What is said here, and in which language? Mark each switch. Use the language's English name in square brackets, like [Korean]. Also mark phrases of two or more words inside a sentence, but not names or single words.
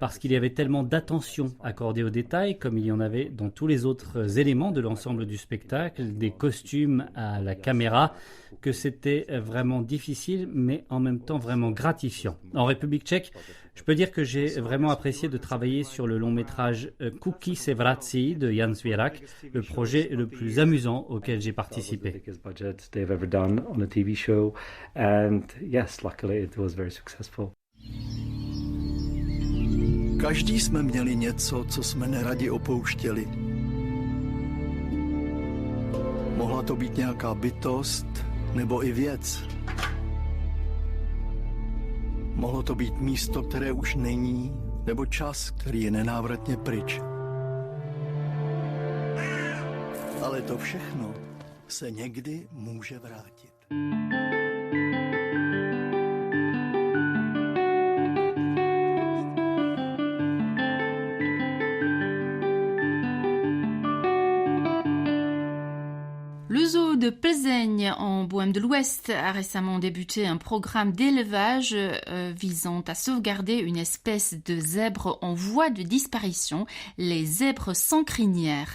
[French] parce qu'il y avait tellement d'attention accordée aux détails, comme il y en avait dans tous les autres éléments de l'ensemble du spectacle, des costumes à la caméra, que c'était vraiment difficile, mais en même temps vraiment gratifiant. En République tchèque, je peux dire que j'ai vraiment apprécié de travailler sur le long métrage Kuky se vrací de Jan Svěrák, le projet le plus amusant auquel j'ai participé. [Czech] Každý jsme měli něco, co jsme neradi opouštěli. Mohla to být nějaká bytost nebo i věc. Mohlo to být místo, které už není, nebo čas, který je nenávratně pryč. Ale to všechno se někdy může vrátit. [French] Le zoo de Plzeň en Bohême de l'Ouest a récemment débuté un programme d'élevage visant à sauvegarder une espèce de zèbre en voie de disparition, les zèbres sans crinière.